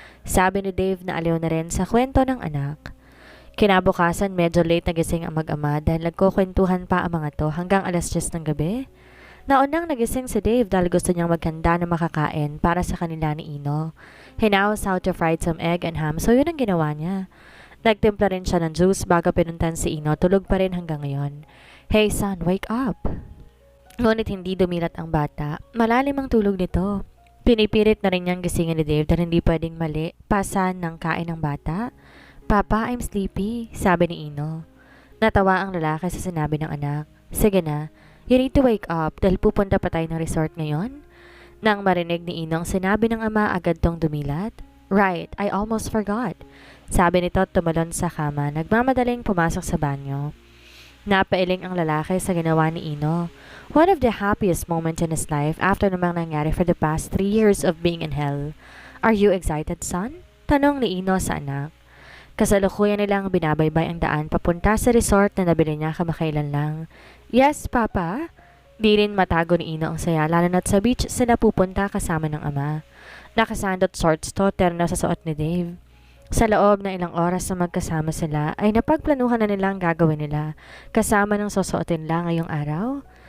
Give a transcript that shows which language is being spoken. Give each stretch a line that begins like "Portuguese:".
Filipino: Sabi ni Dave na aliw na rin sa kwento ng anak. Kinabukasan medyo late nagising ang mag-ama dahil nagkukwentuhan pa ang mga to hanggang alas 10 ng gabi. Naunang nagising si Dave dahil gusto niyang maghanda ng makakain para sa kanila ni Ino.
English: He knows how to fry some egg and ham so
Filipino: yun ang ginawa niya. Nagtimpla rin siya ng juice bago pinuntan si Ino, tulog pa rin hanggang ngayon.
English: Hey son, wake up!
Filipino: Ngunit hindi dumilat ang bata. Malalim ang tulog nito. Pinipilit na rin niyang gisingin ni Dave dahil hindi pwedeng mali pasan ng kain ng bata. Papa,
English: I'm sleepy,
Filipino: sabi ni Ino. Natawa ang lalaki sa sinabi ng anak. Sige na,
English: you need to wake up
Filipino: dahil pupunta pa tayo ng resort ngayon. Nang marinig ni Ino ang sinabi ng ama, agad tong dumilat.
English: Right, I almost forgot.
Filipino: Sabi nito at tumalon sa kama, nagmamadaling pumasok sa banyo. Napailing ang lalaki sa ginawa ni Ino.
English: One of the happiest moments in his life after
Filipino: namang nangyari
English: for the past 3 years of being in hell. Are you excited, son?
Filipino: Tanong ni Ino sa anak. Kasalukuyan nilang binabaybay ang daan papunta sa resort na nabili niya kamakailan lang. Yes, Papa. Di rin matago ni Ino ang saya lalo na't sa beach sila pupunta kasama ng ama. Nakasandot shorts to terno sa suot ni Dave. Sa loob ng ilang oras na magkasama sila ay napagplanuhan na nilang gagawin nila kasama ng susuotin lang ngayong araw.